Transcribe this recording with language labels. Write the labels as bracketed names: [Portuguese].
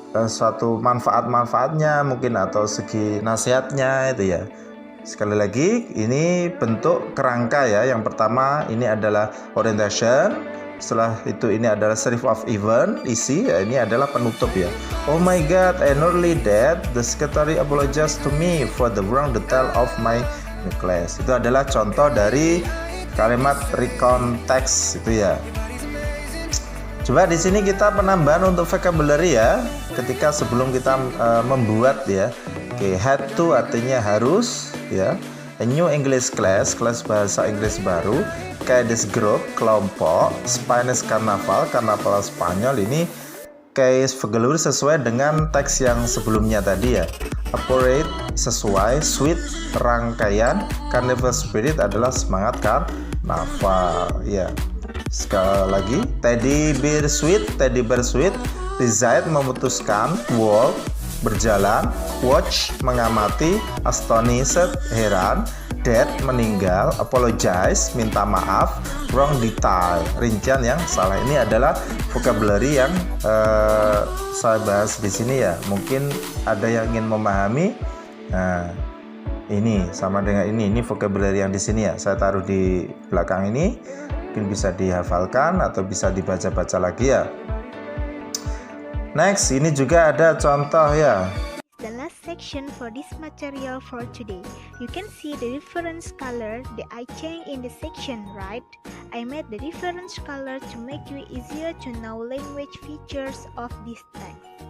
[Indonesian] Suatu manfaat-manfaatnya mungkin atau segi nasihatnya itu ya. Sekali lagi ini bentuk kerangka ya. Yang pertama ini adalah orientation. Setelah itu ini adalah [English] series of event, [Indonesian] isi ya, ini adalah penutup ya. [English] Oh my god, I nearly dead. The secretary apologized to me for the wrong detail of my new class. [Indonesian] Itu adalah contoh dari kalimat recontext itu ya. Coba di sini kita penambahan untuk vocabulary ya. Ketika sebelum kita membuat ya. Oke, [English] had to [Indonesian] artinya harus ya. [English] A new English class, [Indonesian] kelas bahasa Inggris baru. [English] Katniss Group, [Indonesian] kelompok. [English] Spanish Carnival, [Indonesian] karnaval Spanyol. Ini case vocabulary sesuai dengan teks yang sebelumnya tadi ya. [English] Appropriate, [Indonesian] sesuai. [English] Sweet, [Indonesian] rangkaian. [English] Carnival spirit [Indonesian] adalah semangat karnaval ya. Sekali lagi, [English] teddy bear sweet. Decide, [Indonesian] memutuskan. [English] Walk, [Indonesian] berjalan. [English] Watch, [Indonesian] mengamati. [English] Astonished, [Indonesian] heran. [English] Dead, [Indonesian] meninggal. [English] Apologize, [Indonesian] minta maaf. [English] Wrong detail, [Indonesian] rincian yang salah. Ini adalah vocabulary yang saya bahas di sini ya. Mungkin ada yang ingin memahami. Nah, ini sama dengan ini vocabulary yang di sini ya. Saya taruh di belakang ini. Mungkin bisa dihafalkan atau bisa dibaca-baca lagi ya. [English] Next, [Indonesian] ini juga ada contoh ya. [English] The last section for this material for today. You can see the reference color that I changed in the section, right? I made the reference color to make you easier to know language features of this text.